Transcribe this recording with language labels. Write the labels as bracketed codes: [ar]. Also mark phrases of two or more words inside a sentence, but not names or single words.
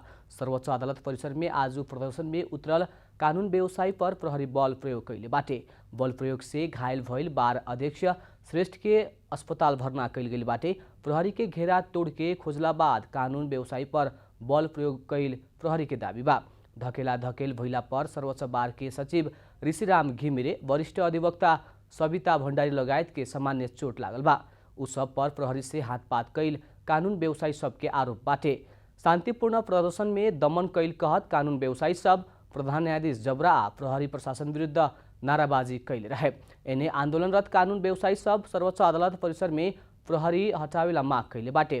[bho] सर्वोच्च अदालत परिसर में आज प्रदर्शन में उतरल कानून व्यवसायी पर प्रहरी बल प्रयोग कैले बाटे। बल प्रयोग से घायल भइल बार अध्यक्ष श्रेष्ठ के अस्पताल भर्ना कैल गेल बाटे। प्रहरी के घेरा तोड़ के खोजला बाद कानून व्यवसायी पर बल प्रयोग कैल प्रहरी के दावी बा। धकेला धकेल भइला पर सर्वोच्च बार के सचिव ऋषिराम घिमिरे, वरिष्ठ अधिवक्ता सविता भण्डारी लगायत के सामान्य चोट लागल बा। उ सब पर प्रहरी से हाथपात कैल कानून व्यवसायी सबके आरोप बाटे। शान्तिपूर्ण प्रदर्शन में दमन कैल कहत कानून व्यवसायी सब प्रधान न्यायाधीश जबरा आ प्रहरी प्रशासन विरुद्ध नाराबाजी कैले रहे। एने आन्दोलनरत कानून व्यवसायी सब सर्वोच्च अदालत परिसर में प्रहरी हटावेला माग कैले बाटे।